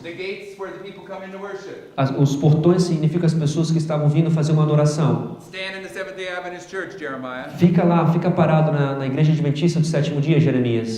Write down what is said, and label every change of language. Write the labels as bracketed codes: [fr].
[en] The gates where the people come in to worship. [pt] Os portões significam as pessoas que estavam vindo fazer uma adoração. [en] Stand in the Seventh-day Adventist Church, Jeremiah. [pt] Fica lá, fica parado na igreja adventista do sétimo dia, Jeremias.